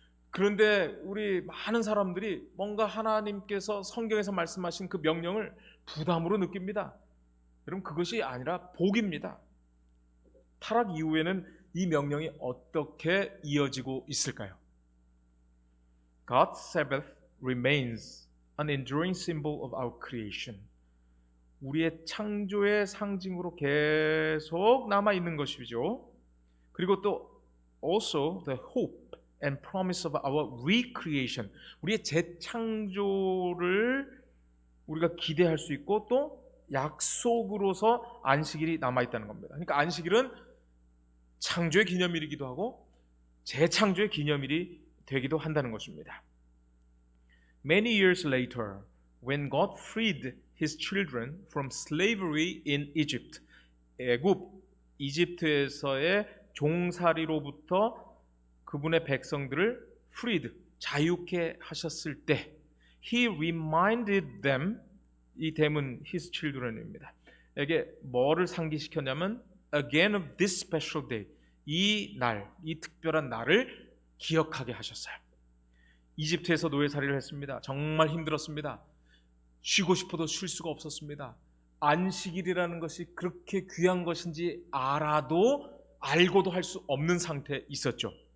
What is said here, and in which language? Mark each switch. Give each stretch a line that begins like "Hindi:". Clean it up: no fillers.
Korean: 그런데 우리 많은 사람들이 뭔가 하나님께서 성경에서 말씀하신 그 명령을 부담으로 느낍니다. 여러분 그것이 아니라 복입니다. 타락 이후에는 이 명령이 어떻게 이어지고 있을까요?
English: God's Sabbath remains an enduring symbol of our creation.
Korean: 우리의 창조의 상징으로 계속 남아있는 것이죠. 그리고 또
English: also the hope and promise of our recreation.
Korean: 우리의 재창조를 우리가 기대할 수 있고 또 약속으로서 안식일이 남아있다는 겁니다. 그러니까 안식일은 창조의 기념일이기도 하고 재창조의 기념일이 되기도 한다는 것입니다.
English: Many years later, when God freed His children from slavery in Egypt,
Korean: 애굽, 이집트에서의 종살이로부터 그분의 백성들을 freed, 자유케 하셨을 때
English: He reminded them, 이 them은 his children입니다.
Korean: 에게 뭐를 상기시켰냐면
English: again of this special day,
Korean: 이 날, 이 특별한 날을 기억하게 하셨어요. 이집트에서 노예살이를 했습니다. 정말 힘들었습니다. 쉬고 싶어도 쉴 수가 없었습니다. 안식일이라는 것이 그렇게 귀한 것인지 알고도 할 수 없는 상태에 있었죠.